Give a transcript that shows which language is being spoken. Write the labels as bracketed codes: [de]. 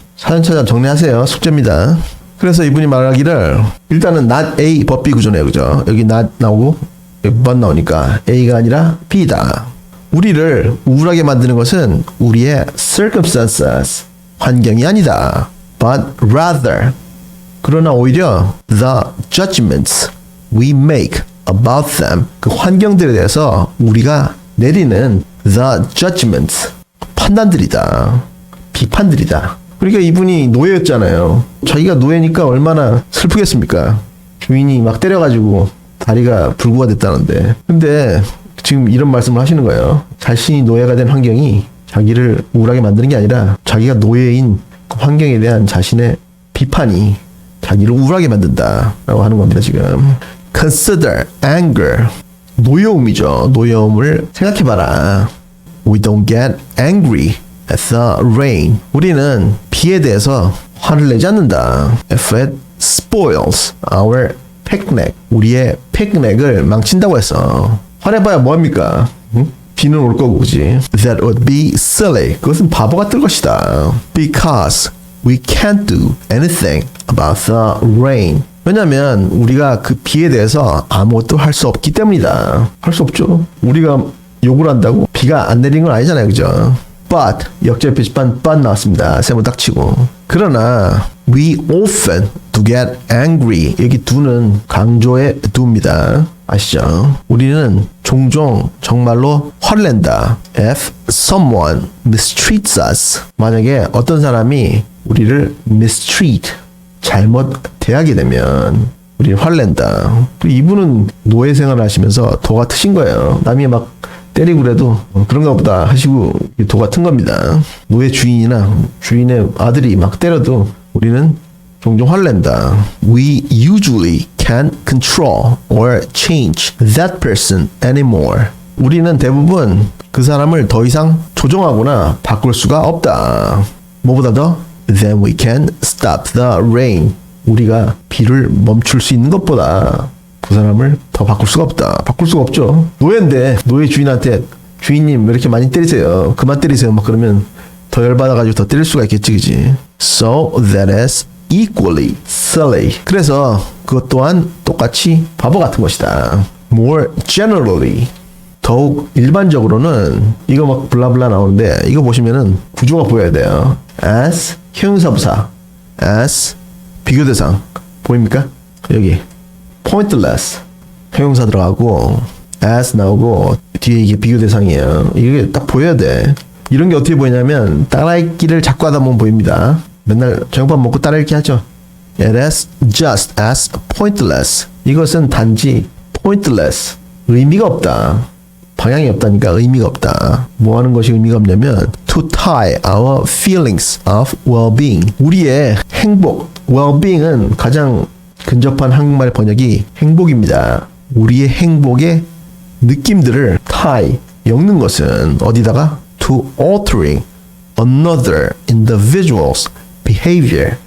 [ko] 차근차근 정리하세요. 숙제입니다. 그래서 이분이 말하기를 일단은 not A but B 구조네요. 그죠? 여기 not 나오고 여기 but 나오니까 A가 아니라 B다. 우리를 우울하게 만드는 것은 우리의 circumstances, 환경이 아니다. [en] But rather, [ko] 그러나 오히려 [en] the judgments we make about them, [ko] 그 환경들에 대해서 우리가 내리는 [en] the judgments, [ko] 판단들이다. 비판들이다. 그러니까 이분이 노예였잖아요. 자기가 노예니까 얼마나 슬프겠습니까? 주인이 막 때려가지고 다리가 불구가 됐다는데. 근데 지금 이런 말씀을 하시는 거예요. 자신이 노예가 된 환경이 자기를 우울하게 만드는 게 아니라 자기가 노예인 그 환경에 대한 자신의 비판이 자기를 우울하게 만든다 라고 하는 겁니다. 지금 consider anger, 노여움이죠. 노여움을 생각해봐라. [en] We don't get angry at the rain. [ko] 우리는 비에 대해서 화를 내지 않는다. [en] If it spoils our picnic, [ko] 우리의 피크닉을 망친다고 해서 화내봐야 뭐합니까? 응? 비는 올 거고, 그지? [en] That would be silly. [ko] 그것은 바보 같을 것이다. [en] Because we can't do anything about the rain. [ko] 왜냐면 우리가 그 비에 대해서 아무것도 할 수 없기 때문이다. 할 수 없죠. 우리가 욕을 한다고 비가 안 내리는 건 아니잖아요. 그죠? [en] But, [ko] 역절 표시판 but 나왔습니다. 세모 딱 치고. 그러나 [en] we often do get angry. [ko] 여기 do는 강조의 do입니다. 아시죠? 우리는 종종 정말로 화를 낸다. [en] If someone mistreats us, [ko] 만약에 어떤 사람이 우리를 mistreat, 잘못 대하게 되면 우리는 화를 낸다. 이분은 노예 생활을 하시면서 도가 트신 거예요. 남이 막 때리고 그래도 그런가 보다 하시고 도가 튼 겁니다. 노예 주인이나 주인의 아들이 막 때려도 우리는 종종 화를 낸다. [en] We usually can't control or change that person anymore. [ko] 우리는 대부분 그 사람을 더 이상 조종하거나 바꿀 수가 없다. 뭐보다 더? [en] Then we can stop the rain. [ko] 우리가 비를 멈출 수 있는 것보다 그 사람을 더 바꿀 수가 없다. 바꿀 수가 없죠. 노예인데 노예 주인한테 주인님 왜 이렇게 많이 때리세요? 그만 때리세요. 막 그러면 더 열받아가지고 더 때릴 수가 있겠지, 그지? [en] So that is equally silly. [ko] 그래서 그것 또한 똑같이 바보 같은 것이다. [en] More generally, [ko] 더욱 일반적으로는 이거 막 블라블라 나오는데 이거 보시면은 구조가 보여야 돼요. As 형용사부사, as 비교대상 보입니까? 여기 pointless 형용사 들어가고 as 나오고 뒤에 이게 비교대상이에요. 이게 딱 보여야 돼. 이런 게 어떻게 보이냐면 따라읽기를 자꾸 하다 보면 보입니다. 맨날 저녁밥 먹고 따라읽기 하죠. [en] It is just as pointless. [ko] 이것은 단지 pointless. 의미가 없다. 방향이 없다니까 의미가 없다. 뭐 하는 것이 의미가 없냐면 [en] to tie our feelings of well-being. [ko] 우리의 행복, well-being은 가장 근접한 한국말 번역이 행복입니다. 우리의 행복의 느낌들을 tie, 엮는 것은 어디다가? [en] to altering another individual's behavior.